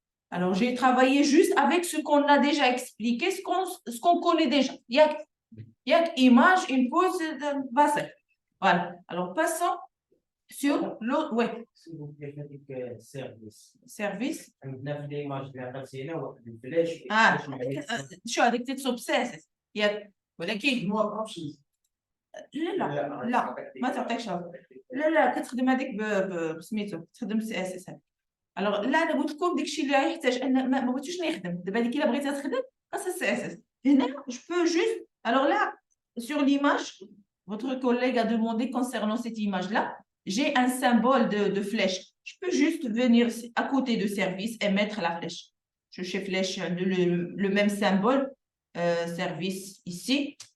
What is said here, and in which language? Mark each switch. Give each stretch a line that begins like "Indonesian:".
French: Alors, j'ai travaillé juste avec ce qu'on a déjà expliqué, ce qu'on connaît déjà. Il y a image, input, base. Voilà. Alors, passons sur l'autre. Ouais. s'il vous plaît, faites service. Service.
Arabic: نفس الإيماج اللي عطيتينا واحد الفلاش. شو هذيك تتصب CSS. ولكن ما بعرفش. لا ما تعطيكش لا كتخدم هذيك بسميتو تخدم CSS. الوغ لا انا قلت لكم داكشي اللي يحتاج ان ما بغيتوش نخدم دابا هذيك الا بغيتها تخدم خاصها CSS. هنا
French: je peux juste alors là sur l'image votre collègue a demandé concernant cette image là j'ai un symbole de flèche. Je peux juste venir à côté de service et mettre la flèche. Je chez flèche le même symbole service ici.